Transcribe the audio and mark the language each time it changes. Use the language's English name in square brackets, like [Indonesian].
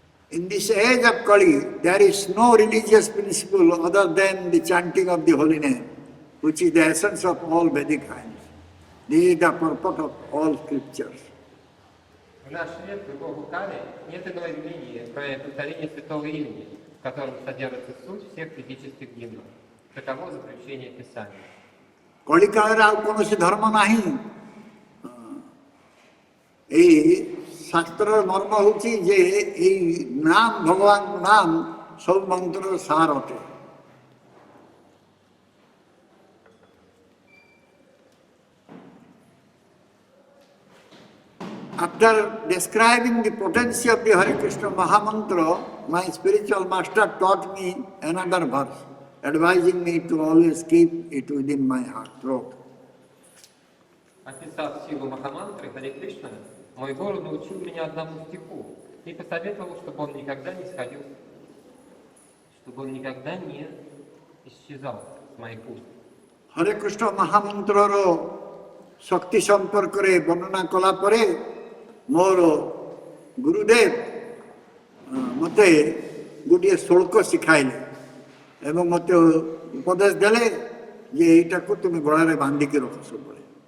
[English] In this age of Kali, there is no religious principle other than the chanting of the holy name, which is the essence of all Vedic hymns. This is the purport of all scriptures. [Russian] В наш век, в эпоху Кали, нет иной религии, кроме повторения святого имени, в котором содержится суть всех ведических гимнов. Таково заключение Писания. [Odia] କଳିକାଳରେ ଆଉ କୌଣସି ଧର୍ମ ନାହିଁ। ଏଇ ଶାସ୍ତ୍ରର ମର୍ମ ହେଉଛି ଯେ ଏଇ ନାମ ଭଗବାନଙ୍କ ନାମ ସବୁ ମନ୍ତ୍ରର ସାର ଅଟେ। [English] After describing the potency of the Hare Krishna Mahamantra, my spiritual master taught me another verse, advising me to always keep it within my heart throat. [Russian] Описав силу Махамантры Харе Кришна, мой гуру научил меня одному стиху и посоветовал, чтобы он никогда не сходил, чтобы он никогда не исчезал с моих уст. [Odia] Hare Krishna Mahamantrର ଶକ୍ତି ସମ୍ପର୍କରେ ବର୍ଣ୍ଣନା କଲା ପରେ ମୋର ଗୁରୁଦେବ ମୋତେ ଗୋଟିଏ ଶ୍ଳୋକ ଶିଖାଇଲେ ଏବଂ ମୋତେ ଉପଦେଶ ଦେଲେ ଯେ ଏଇଟାକୁ ତୁମେ ଗଳାରେ ବାନ୍ଧିକି ରଖ ସବୁବେଳେ।